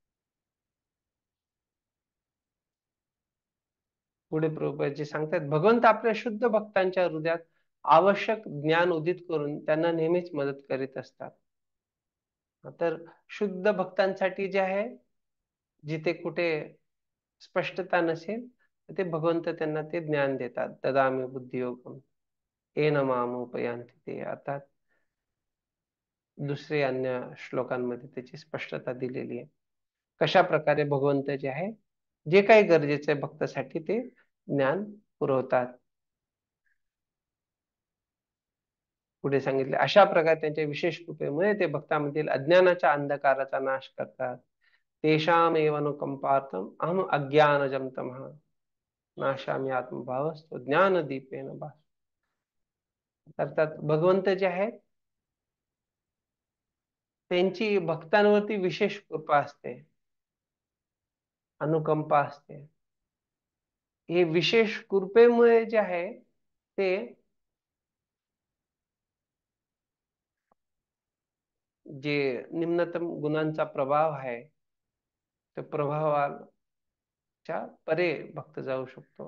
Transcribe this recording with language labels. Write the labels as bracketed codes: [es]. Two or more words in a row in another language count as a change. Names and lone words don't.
[mr] पुढे प्रभुपादजी सांगतात, भगवंत आपल्या शुद्ध भक्तांच्या हृदयात आवश्यक ज्ञान उदित करून त्यांना नेहमीच मदत करीत असतात. तर शुद्ध भक्तांसाठी जे आहे, जिथे कुठे स्पष्टता नसेल, ते भगवंत त्यांना ते ज्ञान देतात. [sa] ददामि बुद्धियोगम येन मामुपयांति ते. [mr] अर्थात दुसरे अन्य श्लोकांमध्ये त्याची स्पष्टता दिलेली आहे. कशा प्रकारे भगवंत जे आहे, जे काही गरजेचे भक्तासाठी ते ज्ञान पुरवतात. पुढे सांगितले, अशा प्रकारे त्यांच्या विशेष कृपेमुळे ते भक्तांमधील अज्ञानाच्या अंधकाराचा नाश करतात. [sa] तेषामेव अनुकंपार्थम अहम अज्ञानजम तमः नाशामी आत्मभावस्तु ज्ञानदीपेन भास. [mr] अर्थात भगवंत जे आहेत, त्यांची भक्तांवरती विशेष कृपा असते, अनुकंपा असते. हे विशेष कृपेमुळे जे आहे, ते जे निम्नतम गुणांचा प्रभाव आहे, त्या प्रभावाच्या परे भक्त जाऊ शकतो.